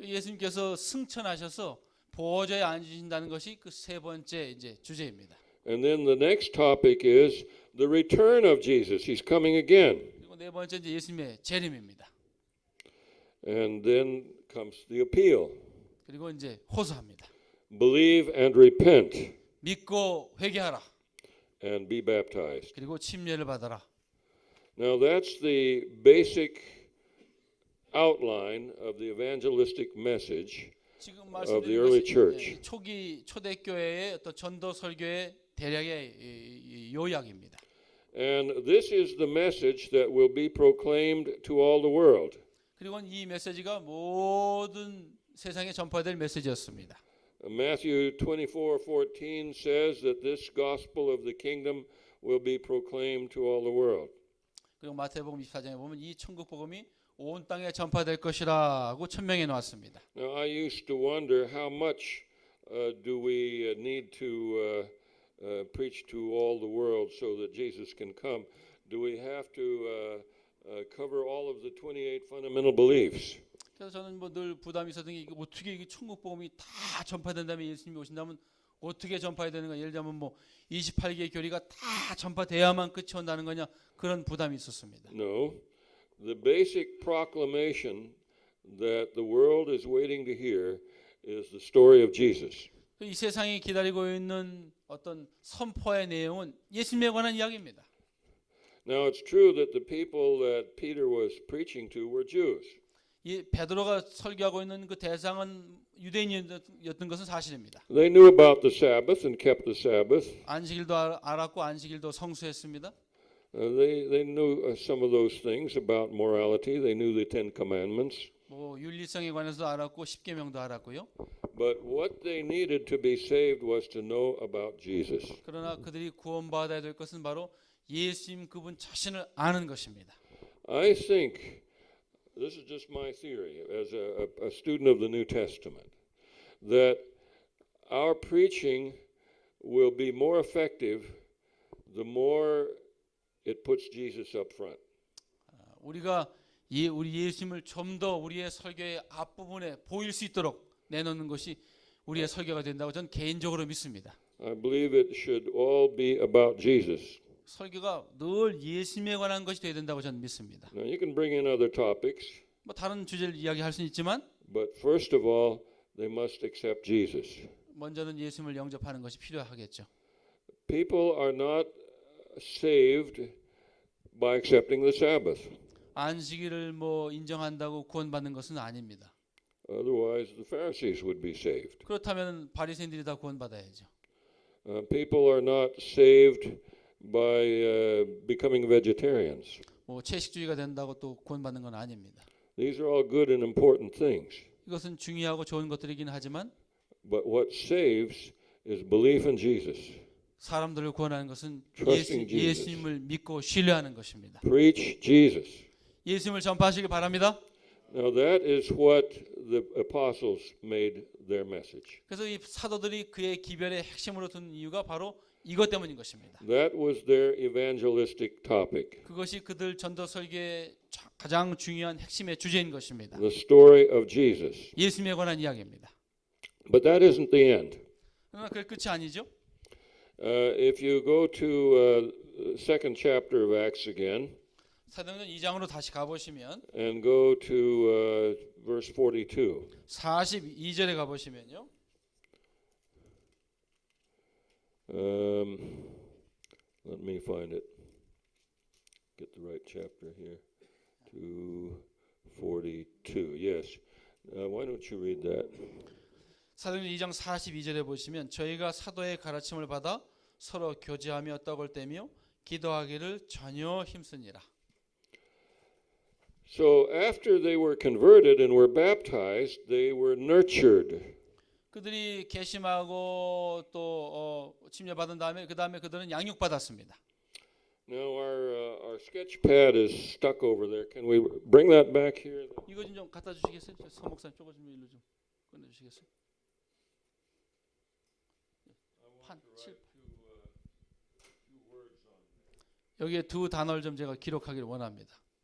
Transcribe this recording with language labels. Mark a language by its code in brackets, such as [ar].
[ko] 예수님께서 승천하셔서 보좌에 앉으신다는 것이 그 세 번째 이제 주제입니다. [en] And then the next topic is the return of Jesus. He's coming again. [ko] 그리고 네 번째 이제 예수님의 재림입니다. [en] And then comes the appeal. [ko] 그리고 이제 호소합니다. [en] Believe and repent [ko] 믿고 회개하라. [en] and be baptized. [ko] 그리고 침례를 받아라. [en] Now that's the basic outline of the evangelistic message [ko] 지금 [en] of the [ko] 말씀드린 [en] early [ko] 것이 [en] church. [ko] 초기 초대교회의 어떤 전도 설교의 대략의 이 요약입니다. [en] And this is the message that will be proclaimed to all the world. [ko] 그리고 이 메시지가 모든 세상에 전파될 메시지였습니다. [en] Matthew 24:14 says that this gospel of the kingdom will be proclaimed to all the world. [ko] 그리고 마태복음 24장에 보면 이 천국 복음이 온 땅에 전파될 것이라고 천명해 놓았습니다. [en] Now I used to wonder how much do we need to preach to all the world so that Jesus can come? Do we have to cover all of the 28 fundamental beliefs? [ko] 그래서 저는 뭐 늘 부담이 있었던 게 어떻게 이 천국 복음이 다 전파된다면 예수님이 오신다면 어떻게 전파해야 되는가? 예를 들면 뭐 28개의 교리가 다 전파돼야만 끝이 온다는 거냐? 그런 부담이 있었습니다. [en] No. The basic proclamation that the world is waiting to hear is the story of Jesus. [ko] 이 세상이 기다리고 있는 어떤 선포의 내용은 예수님에 관한 이야기입니다. [en] Now it's true that the people that Peter was preaching to were Jews. [ko] 이 베드로가 설교하고 있는 그 대상은 유대인이었던 것은 사실입니다. [en] They knew about the Sabbath and kept the Sabbath. [ko] 안식일도 알았고 안식일도 성수했습니다. [en] They knew some of those things about morality. They knew the Ten Commandments. [ko] 뭐 윤리성에 관해서도 알았고 십계명도 알았고요. [en] But what they needed to be saved was to know about Jesus. [ko] 그러나 그들이 구원받아야 될 것은 바로 예수님 그분 자신을 아는 것입니다. [en] I think this is just my theory as a student of the New Testament that our preaching will be more effective the more it puts Jesus up front. [ko] 우리가 우리 예수님을 좀 더 우리의 설교의 앞부분에 보일 수 있도록 내놓는 것이 우리의 설교가 된다고 저는 개인적으로 믿습니다. [en] I believe it should all be about Jesus. [ko] 설교가 늘 예수님에 관한 것이 되어야 된다고 저는 믿습니다. [en] Now you can bring in other topics, [ko] 뭐 다른 주제를 이야기할 수는 있지만 [en] but first of all, they must accept Jesus. [ko] 먼저는 예수님을 영접하는 것이 필요하겠죠. [en] People are not saved by accepting the Sabbath. [ko] 안식일을 뭐 인정한다고 구원받는 것은 아닙니다. [en] Otherwise, the Pharisees would be saved. [ko] 그렇다면 바리새인들이 다 구원받아야죠. [en] People are not saved by becoming vegetarians. [ko] 뭐 채식주의가 된다고 또 구원받는 건 아닙니다. [en] These are all good and important things. [ko] 이것은 중요하고 좋은 것들이긴 하지만 [en] But what saves is belief in Jesus. [ko] 사람들을 구원하는 것은 [en] Trusting Jesus. [ko] 예수님을 믿고 신뢰하는 것입니다. [en] Preach Jesus. [ko] 예수님을 전파하시기 바랍니다. [en] Now that is what the apostles made their message. [ko] 그래서 이 사도들이 그의 기별의 핵심으로 둔 이유가 바로 이것 때문인 것입니다. [en] That was their evangelistic topic. [ko] 그것이 그들 전도 설교의 가장 중요한 핵심의 주제인 것입니다. [en] The story of Jesus. [ko] 예수님에 관한 이야기입니다. [en] But that isn't the end. [ko] 그러나 그게 끝이 아니죠. [en] If you go to second chapter of Acts again [ko] 사도행전 2장으로 다시 가보시면 [en] and go to verse 42. [ko] 42절에 가보시면요. [en] Let me find it. Get the right chapter here. 2:42. Yes. Why don't you read that? [ko] 사도행전 2장 42절에 보시면 저희가 사도의 가르침을 받아 서로 교제하며 떡을 떼며 기도하기를 전혀 힘쓰니라. [en] So after they were converted and were baptized, they were nurtured. [ko] 그들이 개심하고 또 침례 받은 다음에 그 다음에 그들은 양육 받았습니다. [en] Now our sketch pad is stuck over there. Can we bring that back here? [ko] 이거 좀 갖다 주시겠어요? 저 서목사님 조금 좀 일로 좀 꺼내 주시겠어요? 판 7. 여기에 두 단어를 좀 제가 기록하기를 원합니다.